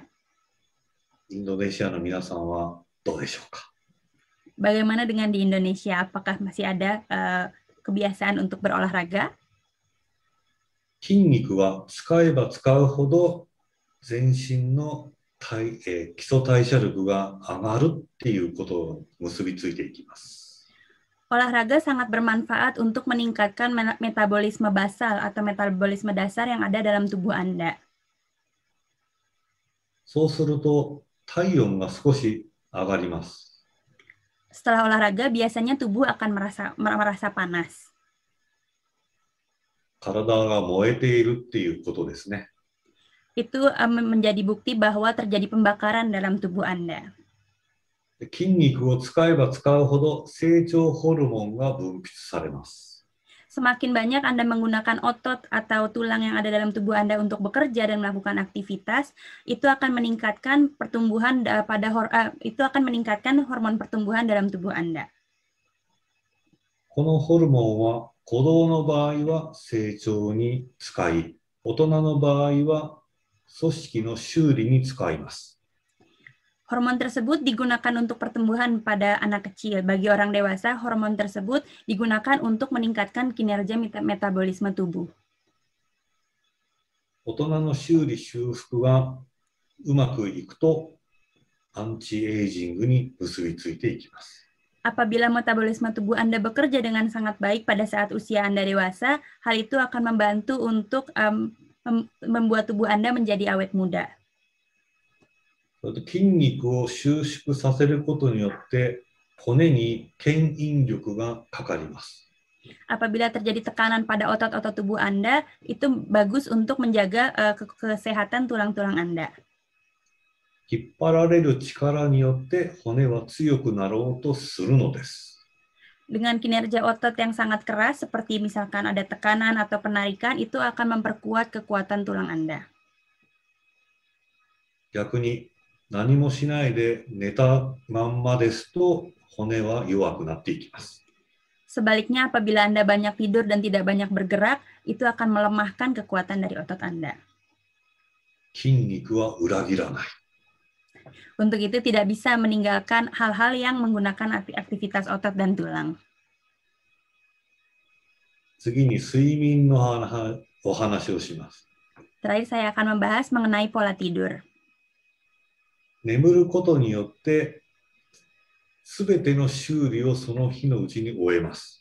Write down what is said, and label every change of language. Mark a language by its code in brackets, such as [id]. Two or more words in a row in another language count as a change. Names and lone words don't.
[ja] インドネシアの皆さんはどうでしょうか。 [id] Bagaimana dengan di Indonesia? Apakah masih ada kebiasaan untuk berolahraga? [ja] 筋肉は使えば使うほど全身の基礎代謝力が上がるっていうことを結びついていきます。 [id] Olahraga sangat bermanfaat untuk meningkatkan metabolisme basal atau metabolisme dasar yang ada dalam tubuh Anda. [ja] そうすると体温が少し上がります。 [id] Setelah olahraga, biasanya tubuh akan merasa panas. [ja] 体が燃えているっていうことですね。 [id] Itu menjadi bukti bahwa terjadi pembakaran dalam tubuh Anda. [ja] 筋肉を使えば使うほど成長ホルモンが分泌されます。 [id] Semakin banyak Anda menggunakan otot atau tulang yang ada dalam tubuh Anda untuk bekerja dan melakukan aktivitas, itu akan meningkatkan pertumbuhan itu akan meningkatkan hormon pertumbuhan dalam tubuh Anda. [ja] このホルモンは子供の場合は成長に使い、大人の場合は組織の修理に使います。 [id] Hormon tersebut digunakan untuk pertumbuhan pada anak kecil. Bagi orang dewasa, hormon tersebut digunakan untuk meningkatkan kinerja metabolisme tubuh. [ja] 大人の修理修復がうまくいくとアンチエイジングに結びついていきます。 [id] Apabila metabolisme tubuh Anda bekerja dengan sangat baik pada saat usia Anda dewasa, hal itu akan membantu untuk membuat tubuh Anda menjadi awet muda. [ja] 筋肉を収縮させることによって骨に牽引力がかかります。 [id] Apabila terjadi tekanan pada otot-otot tubuh Anda, itu bagus untuk menjaga kesehatan tulang-tulang Anda. [ja] 引っ張られる力によって骨は強くなろうとするのです。 [id] Dengan kinerja otot yang sangat keras, seperti misalkan ada tekanan atau penarikan, itu akan memperkuat kekuatan tulang Anda. [ja] 逆に何もしないで寝たまんまですと骨は弱くなっていきます。 [id] Sebaliknya, apabila Anda banyak tidur dan tidak banyak bergerak, itu akan melemahkan kekuatan dari otot Anda. [ja] 筋肉は裏切らない。 [id] Untuk itu tidak bisa meninggalkan hal-hal yang menggunakan aktivitas otot dan tulang. [ja] 次に睡眠のお話をします。 [id] Terakhir saya akan membahas mengenai pola tidur. [ja] 眠ることによってすべての修理をその日のうちに終えます。